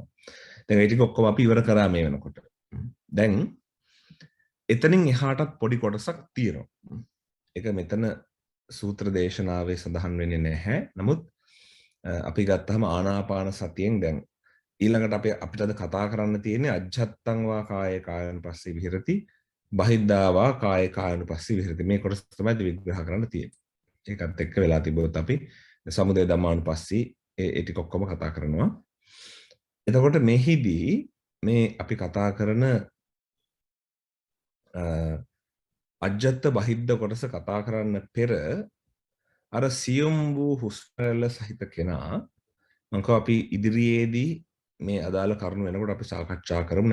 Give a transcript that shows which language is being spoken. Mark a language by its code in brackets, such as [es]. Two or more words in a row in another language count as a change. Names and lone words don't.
[si] දැන් ඒ ටික ඔක්කොම අපි ඉවර කරා මේ වෙනකොට. දැන් එතනින් එහාටත් පොඩි කොටසක් තියෙනවා. ඒක මෙතන සූත්‍ර දේශනාවේ සඳහන් වෙන්නේ නැහැ. නමුත් අපි ගත්තහම ආනාපාන සතියෙන් දැන් ඊළඟට අපිට අද කතා කරන්න තියෙන්නේ [pi] අජ්ජත්තං වා කායේ කායනුපස්සී විහෙරති බහිද්ධා වා කායේ කායනුපස්සී විහෙරති. [si] මේ කොටස තමයි විග්‍රහ කරන්න තියෙන්නේ. ඒකත් එක්ක වෙලා තිබුණොත් අපි [pi] සමුදය ධම්මානුපස්සී [si] ඒ ටික ඔක්කොම කතා කරනවා. එතකොට මෙහිදී මේ අපි කතා කරන [pi] අජ්ජත්ත බහිද්ධ [si] කොටස කතා කරන්න පෙර අර සියුම් වූ හුස්ම රැල්ල සහිත කෙනා මම අපි ඉදිරියේදී මේ අදාළ කරුණු වෙනකොට අපි සාකච්ඡා කරමු.